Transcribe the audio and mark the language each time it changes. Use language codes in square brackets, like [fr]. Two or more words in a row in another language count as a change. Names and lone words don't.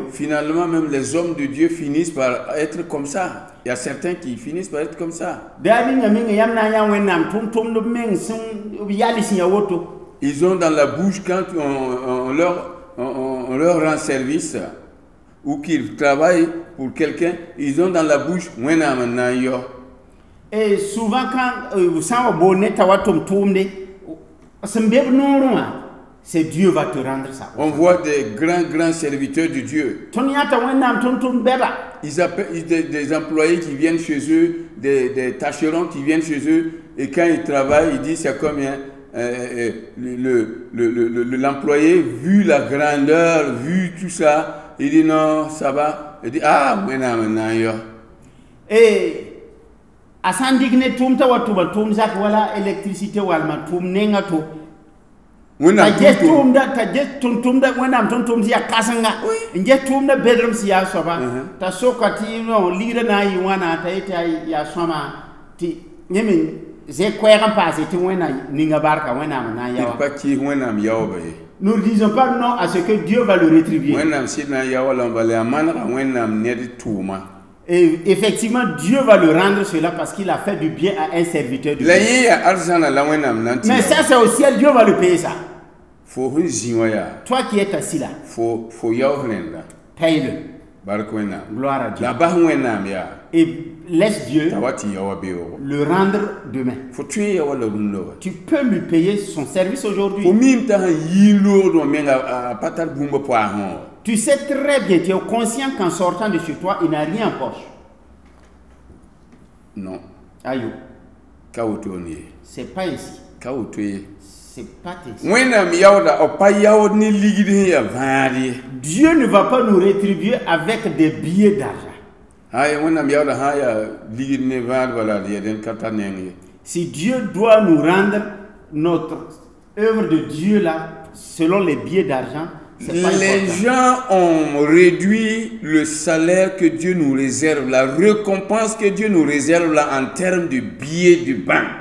[fr] finalement même les hommes de Dieu finissent par être comme ça. Il y a certains qui finissent par être comme ça. [mos] daa ninga menga yãmb na n yã wẽnnaam tʋm-tʋmdb meng sẽn b yal sẽn ya woto [fr] Ils ont dans la bouche, quand on leur rend service, ou qu'ils travaillent pour quelqu'un, ils ont dans la bouche, et souvent quand [mos] sã n wa bool ne t'a wa tʋm tʋʋmde sẽn be b noorẽ wã [fr] c'est Dieu va te rendre ça on voit des grands serviteurs de Dieu. [mos] tõnd yãta wẽnnaam tʋm-tʋmd bɛda [fr] Ils appellent des employés qui viennent chez eux, des tâcherons qui viennent chez eux, et quand ils travaillent, ils disent c'est combien l'employé, vu la grandeur, vu tout ça, il dit non, ça va. Il dit ah, maintenant, yo. [mos] et a sã n dɩk ne tʋʋm t'a wa tʋma tʋʋm zak wala électricité walma tʋʋm nenga to t'a ges tʋmda wẽnnaam tʋm-tʋmd sẽn yaa kãsenga n ges tʋʋmda bedrem sẽn yaa soaba t'a soka tɩ ligda na n yɩ wãna t'a yetɩ yaa sõma tɩ yẽ me zɛ-koɛɛg n paase tɩ wẽnna ninga barka wẽnnaam na n yawa [fr] pas qui [mos] wẽnnaam yaoba ye. [fr] nous ne disons pas non à ce que Dieu va le rétribuer [mos] wẽnnaam sɩd na n yaoa la n bala yaa manega wẽnnaam ned tʋʋma. [fr] et effectivement Dieu va le rendre cela parce qu'il a fait du bien à un serviteur de Dieu. [mos] La yẽ yaa arzãna la wẽnnaam na n tɩ [fr] Mais ça c'est au ciel, Dieu va le payer ça. [mos] fo sẽn zĩ wã yaa [fr] Toi qui es assis là, [mos] fo yaoos rẽnda [fr] paye-le. [mos] bark wẽnnaam [fr] Gloire à Dieu. [mos] la bas wẽnnaam yaa [fr] Et laisse Dieu [mos] t'a wa tɩ yaoa beoogo [fr] le rendre demain. [mos] fo tõe yaoa la rũndã wa [fr] Tu peux lui payer son service [mos] fo [fr] aujourd'hui. [mos] miim t'a sẽn yɩɩn loogd wã meng a pa tar bũmba poaasẽ wã. [fr] Tu sais très bien, tu es conscient qu'en sortant de chez toi, il n'a rien en poche. Non, Aïe, [mos] ka wotoon ye [fr] c'est pas ainsi. [mos] ka woto ye [fr] C'est pas ainsi. [mos] wẽnnaam yaooda b pa yaood ne ligd sẽn yaa vãad ye. [fr] Dieu ne va pas nous rétribuer avec des billets d'argent. [mos] Aya wẽnnaam yaooda sã n yaa ligd ne vãad bala d yɛd n ka tar neng ye. [fr] Si Dieu doit nous rendre notre œuvre de Dieu là, selon les billets d'argent, c'est pas Les important. gens ont réduit le salaire que Dieu nous réserve, la récompense que Dieu nous réserve là en termes de billets de banque.